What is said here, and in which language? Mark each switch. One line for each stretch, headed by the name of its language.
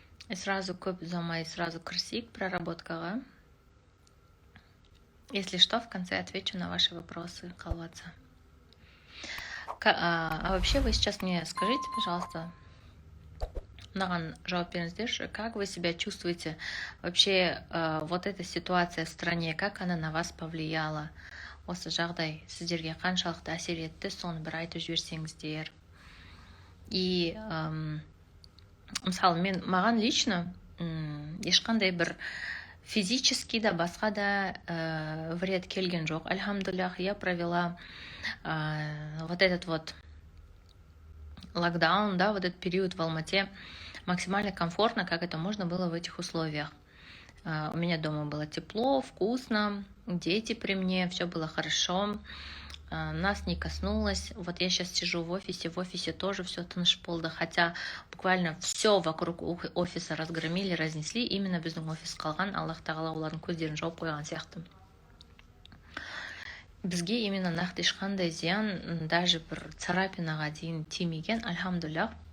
Kazakh: Сразу көп ұзамай, сразу кірісейік проработкаға.
Russian: Если что, в конце отвечу на ваши вопросы,
Kazakh: қалватса.
Russian: А вообще вы сейчас мне скажите, пожалуйста,
Kazakh: маған жауап беріңіздерші,
Russian: как вы себя чувствуете вообще, вот эта ситуация в стране, как она на вас повлияла?
Kazakh: Осы жағдай сіздерге қаншалықты әсер етті, соны бір айтып жіберсеңіздер. И мысалы маған лично ешқандай бір физически да басқа да вред келген жоқ.
Russian: Альхамдулиллах, я провела вот этот вот локдаун, да, вот этот период в Алмате максимально комфортно, как это можно было в этих условиях. У меня дома было тепло, вкусно, дети при мне, все было хорошо, нас не коснулось. Вот я сейчас сижу в офисе тоже все
Kazakh: танышполды,
Russian: хотя буквально все вокруг офиса разгромили, разнесли, именно
Kazakh: біздің офис қалған, Аллах тағала олардың көздерін жауып қойған сияқты. Бізге именно нақты ешқандай зиян, даже бір царапинаға дейін тимеген, альхамдулиллах.